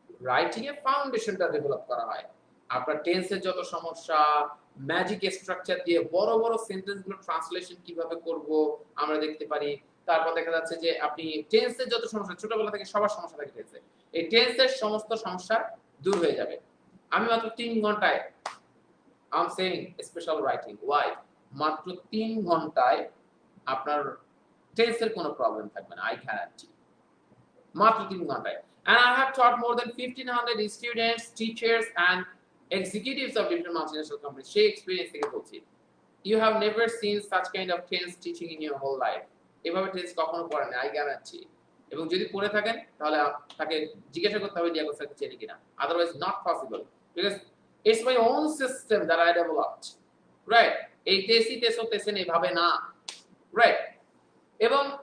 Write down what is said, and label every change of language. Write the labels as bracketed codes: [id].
[bn] Writing এর ফাউন্ডেশনটা develop করা হয়। আপনার টেন্সের যত সমস্যা, ম্যাজিক স্ট্রাকচার দিয়ে বড় বড় সেন্টেন্সগুলো ট্রান্সলেশন কিভাবে করব আমরা দেখতে পারি। তারপর দেখা যাচ্ছে যে আপনি টেন্সের যত সমস্যা, ছোটবেলা থেকে সবার সমস্যা থাকে টেন্সে, এই টেন্সের সমস্ত সমস্যা দূর হয়ে যাবে। আমি মাত্র 3 ঘন্টায়, [en] I'm saying special writing, why? [bn] মাত্র 3 ঘন্টায় আপনার টেন্সের কোনো প্রবলেম থাকবে না, [en] I guarantee। [bn] মাত্র 3 ঘন্টায়। [en] And I have taught more than 1500 students, teachers and executives of different multinational companies. [bn] সেই এক্সপেরিয়েন্স থেকে বলছি। [en] You have never seen such kind of tense teaching in your whole life. [bn] এভাবে tense কখনো পড়েন না, [en] I guarantee। [bn] এবং যদি পড়ে থাকেন তাহলে তাকে জিজ্ঞাসা করতে হবে ডিয়াগো স্যারকে চেনে কিনা, [en] otherwise not possible, because it's my own system that I developed, right? [bn] এই তেসি তেসো তেসেন এভাবে না, right? এবং